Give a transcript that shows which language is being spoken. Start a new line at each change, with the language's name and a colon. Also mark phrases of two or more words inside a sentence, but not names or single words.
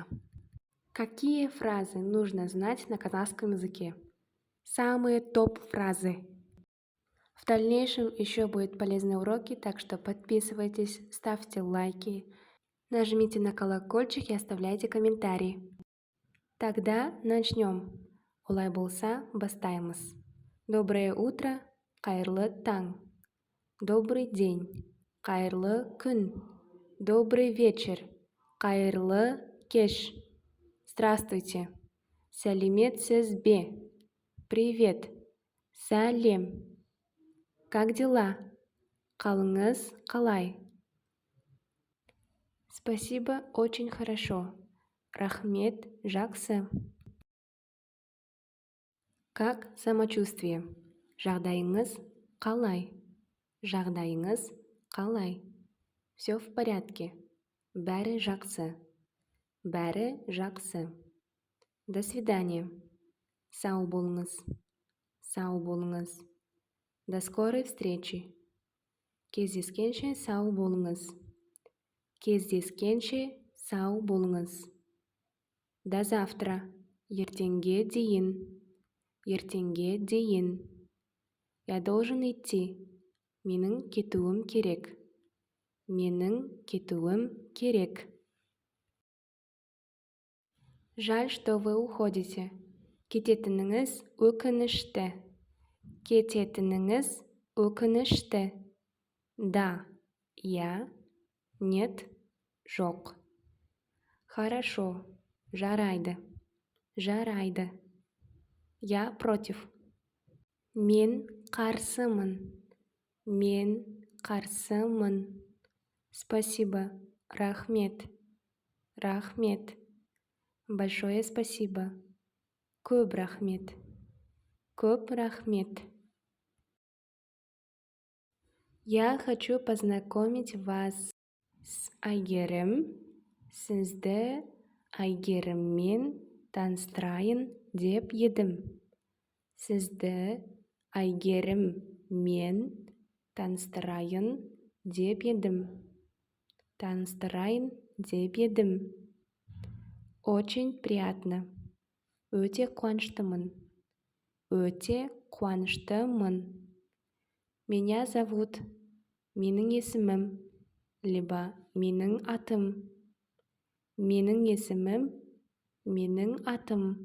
Russian: Какие фразы нужно знать на казахском языке? Самые топ-фразы. В дальнейшем еще будут полезные уроки, так что подписывайтесь, ставьте лайки, нажмите на колокольчик и оставляйте комментарии. Тогда начнем.
Kazakh: Олай болса бастаймыз.
Russian: Доброе утро,
Kazakh: қайырлы таң.
Russian: Добрый день,
Kazakh: қайырлы күн.
Russian: Добрый вечер,
Kazakh: қайырлы кеш. Здравствуйте, сәлеметсіз бе?
Russian: Привет, сәлем. Как дела?
Kazakh: Қалыңыз қалай?
Russian: Спасибо, очень хорошо.
Kazakh: Рахмет, жақсы.
Russian: Как самочувствие?
Kazakh: Жағдайыңыз қалай? Жағдайыңыз қалай?
Russian: Все в порядке.
Kazakh: Бәрі жақсы. Бәрі жақсы.
Russian: До свидания.
Kazakh: Сау болыңыз. Сау болыңыз.
Russian: До скорой встречи.
Kazakh: Кездескенше сау болыңыз. Кездескенше сау болыңыз.
Russian: До завтра.
Kazakh: Ертеңге дейін. Ертеңге дейін.
Russian: Я должен идти.
Kazakh: Менің кетуім керек. Менің кетуім керек.
Russian: Жаль, что вы уходите.
Kazakh: Кететініңіз өкінішті. Кететініңіз өкінішті.
Russian: Да, я, нет, жоқ. Хорошо, жарайды. Жарайды. Я против.
Kazakh: Мен қарсымын. Мен қарсымын. Спасибо, рахмет. Рахмет.
Russian: Большое спасибо.
Kazakh: Көп рахмет. Көп рахмет.
Russian: Я хочу познакомить вас с Айгерім.
Kazakh: Сізді Айгеріммен таныстырайын деп едім. Сізді Айгеріммен таныстырайын деп едім. Таныстырайын деп едім.
Russian: Очень приятно.
Kazakh: Өте қуаныштымын. Өте қуаныштымын.
Russian: Меня зовут.
Kazakh: Менің есімім. Либо менің атым. Менің есімім. Менің атым.